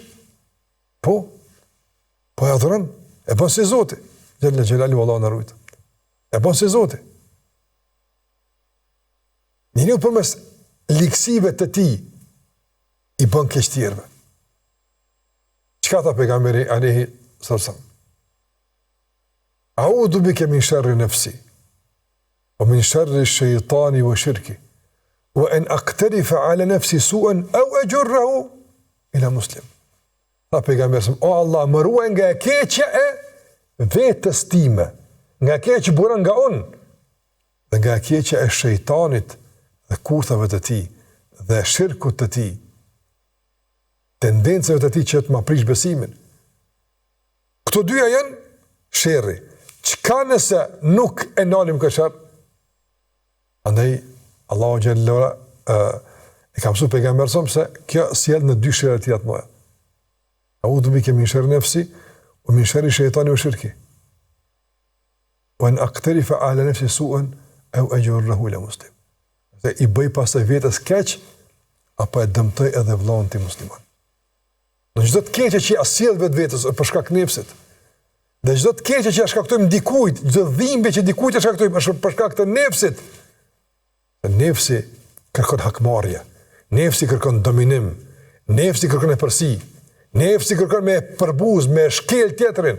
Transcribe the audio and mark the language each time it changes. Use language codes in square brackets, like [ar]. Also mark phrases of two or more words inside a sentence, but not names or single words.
[sq] Po e adhuron, e bën si Zoti. [ar] جل جلال الله [sq] në rujtë. E bën si Zoti. Njëriu përmes liksive të tij i bën keq tjerëve. Çka tha pejgamberi [ar] عليه السلام? أعوذ بك من شر نفسي ومن شر الشيطان وشركه وأن أقترف على نفسي سوءا أو أجره إلى مسلم. [sq] Tha pejgamberi, o Allah, më ruaj nga e keqja e vetës time, nga e keqja që buron nga unë, dhe nga e keqja e shejtanit dhe kurthave të tij dhe shirkut të tij, tendencave të tij që të ma prish besimin. Këto dyja janë sherri. Çka nëse nuk e nalim këtë sherr? Andaj Allahu xhallahu e ka mësuar pejgamberin se kjo sjell në dy sherrë të tilla të mëdha. [ar] أعوذ بك من شر نفسي ومن شر الشيطان وشركه. وأن أقترف على نفسي سوءا أو أجره إلى مسلم. [sq] Dhe i bëj pastaj vetes keq apo e dëmtoj edhe vllahun tim musliman. Në çdo të keqe që sjell vetvetes për shkak të nefsit. Dhe çdo të keqe që shkaktojmë dikujt, çdo dhimbje që dikujt e shkaktojmë për shkak të nefsit. Nefsi kërkon hakmarrje, nefsi kërkon dominim, nefsi kërkon epërsi, nefsi kërkon me përbuz, me shkel tjetrin.